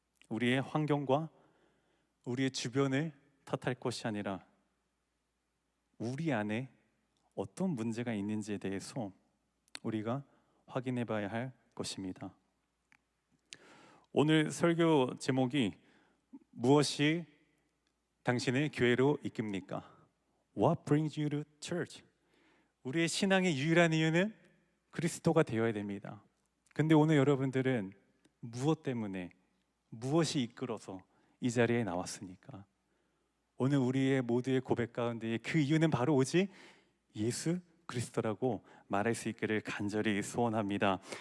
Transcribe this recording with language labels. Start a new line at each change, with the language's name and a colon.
Korean: 우리의 환경과 우리의 주변을 탓할 것이 아니라 우리 안에 어떤 문제가 있는지에 대해서 우리가 확인해 봐야 할 것입니다. 오늘 설교 제목이 무엇이 당신을 교회로 이끕니까?
English: What brings you to church?
Korean: 우리의 신앙의 유일한 이유는 그리스도가 되어야 됩니다. 근데 오늘 여러분들은 무엇 때문에, 무엇이 이끌어서 이 자리에 나왔으니까 오늘 우리의 모두의 고백 가운데 그 이유는 바로 오직 예수 그리스도라고 말할 수 있기를 간절히 소원합니다.